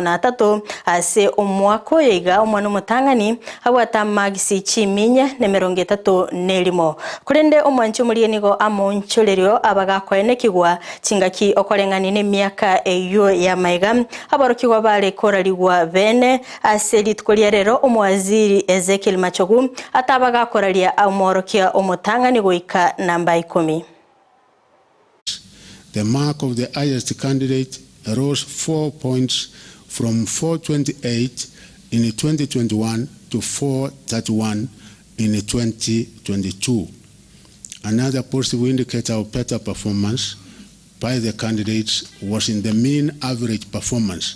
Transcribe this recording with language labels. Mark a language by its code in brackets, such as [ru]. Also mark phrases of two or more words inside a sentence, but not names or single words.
[guz] na 3 ase omwako yiga omwana mutangani abwata magisi chiminya ne 37 kurende omwanchi mulienigo amoncholerio abagakwenekigwa chingaki okolengani ne miaka eyo ya maiga abarokigwa bale koraliwa bene aselitkolia rero omwaziri Ezekiel Machogu atabagakoralia amorokia omutangani goika namba 10. [en] The mark of the highest candidate rose 4 points from 428 in 2021 to 431 in 2022. Another positive indicator of better performance by the candidates was in the mean average performance.